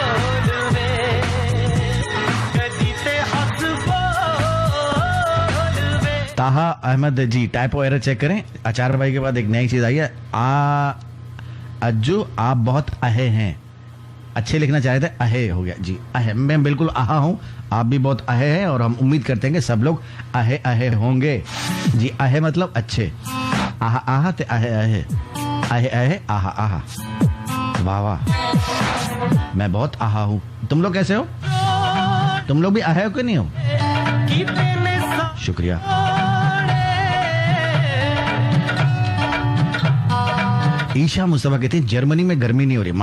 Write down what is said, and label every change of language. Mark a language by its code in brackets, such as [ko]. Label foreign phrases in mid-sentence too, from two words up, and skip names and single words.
[hi] ताहा अहमद जी, [en] typo error [hi] चेक करें। आचार्य भाई के बाद एक नई चीज आई है, अज्जू आप बहुत अहे हैं। अच्छे लिखना चाहे थे, अहे हो गया जी। अहे, मैं बिल्कुल आहा हूँ, आप भी बहुत अहे हैं, और हम उम्मीद करते हैं कि सब लोग अहे अहे होंगे जी। अहे मतलब अच्छे, आहा आहा ते अहे अहे, अहे अहे आहा आहा। वाह वाह, मैं बहुत आहा हूँ। तुम लोग कैसे हो? तुम लोग भी अहे हो कि नहीं हो? शुक्रिया। ईशा मुस्तफा कहते हैं जर्मनी में गर्मी नहीं हो रही।